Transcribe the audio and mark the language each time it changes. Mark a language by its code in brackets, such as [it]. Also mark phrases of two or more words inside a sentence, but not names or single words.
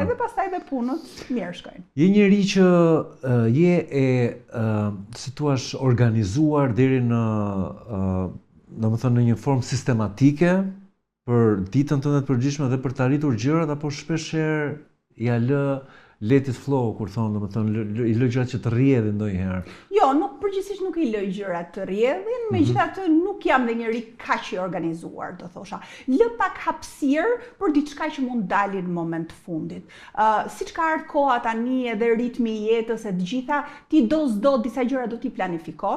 [sq] Edhe pastaj dhe punët mirë shkojnë. Je njeri që je si thua, organizuar deri në domethënë në një formë sistematike për ditën tënde të përgjithshme dhe për të arritur gjërat, apo shpeshherë ja lë [en] let it flow, [sq] kur thonë, domethënë i lë gjërat që të rrjedhin ndonjëherë. Jo, përgjithsisht nuk i lë gjërat të rrjedhin, megjithatë nuk jam dhe njëri kaq i organizuar, do thosha. Lë pak hapësirë për diçka që mund dalin në moment të fundit. Siç ka ardhur koha tani edhe ritmi i jetës e të gjitha, ti do s'do disa gjëra do t'i planifikosh.